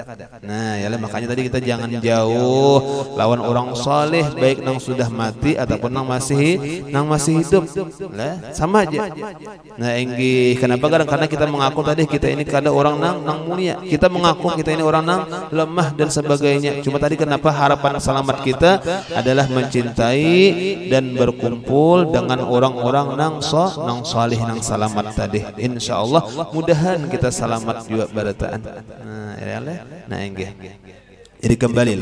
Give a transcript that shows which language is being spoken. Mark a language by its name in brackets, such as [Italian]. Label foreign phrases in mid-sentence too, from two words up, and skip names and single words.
[Indonesian] Nah, ya makanya tadi kita jangan jauh lawan orang saleh baik nang sudah mati ataupun nang masih hidup. Lah, sama aja. Nah, enggi kenapa kadang karena kita mengaku tadi kita ini kada orang nang mulia. Kita mengaku kita ini orang nang lemah dan sebagainya. Cuma tadi kenapa harapan selamat kita adalah mencintai dan berkumpul dengan orang-orang nang saleh nang selamat tadi. Insyaallah mudahan kita selamat juga barataan. Nah, enggak. Jadi kembalilah.